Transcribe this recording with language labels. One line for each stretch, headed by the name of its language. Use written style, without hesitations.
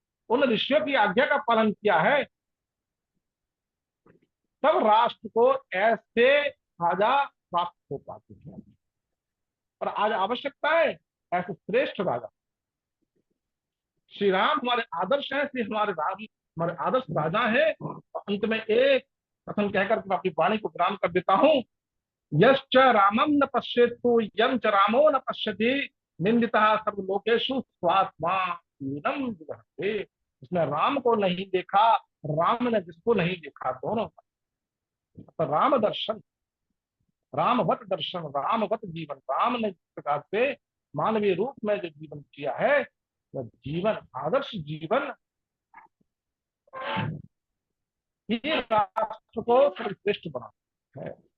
Hindi: उन ऋषियों की आज्ञा का पालन किया है, तब राष्ट्र को ऐसे राजा प्राप्त हो पाते हैं। और आज आवश्यकता है ऐसे श्रेष्ठ राजा। श्री राम हमारे आदर्श हैं, श्री हमारे आदर्श राजा है। और अंत में एक कथन कहकर मैं अपनी वाणी को विराम कर देता हूं।
Sanskrit: यश्च रामम न पश्येत्तु यं च रामो न पश्यति निंदितः सर्वलोकेषु स्वात्मा हीनं विदहते।
Hindi: जिसने राम को नहीं देखा, राम ने जिसको नहीं देखा, दोनों तो राम दर्शन, रामवत दर्शन, रामवत जीवन। राम ने जिस प्रकार से मानवीय रूप में जो जीवन किया है, वह जीवन आदर्श जीवन ही राष्ट्र को सर्वश्रेष्ठ बनाता है।